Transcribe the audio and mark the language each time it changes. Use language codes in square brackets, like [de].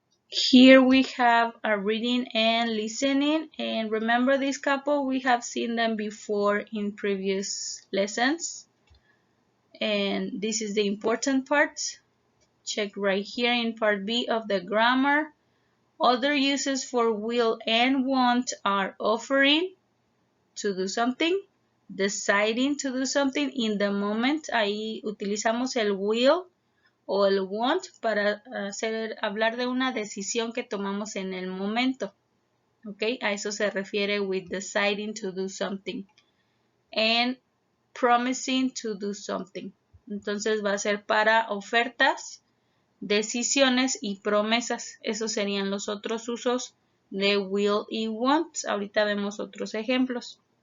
[en] Here we have a reading and listening, and remember this couple, we have seen them before in previous lessons, and this is the important part. Check right here in part B of the grammar. Other uses for will and want are offering, to do something, deciding to do something in the moment. [es] Ahí utilizamos el will o el want para hablar de una decisión que tomamos en el momento. ¿Ok? A eso se refiere [en] with deciding to do something. And promising to do something. [es] Entonces va a ser para ofertas, decisiones y promesas. Esos serían los otros usos de will y want. Ahorita vemos otros ejemplos.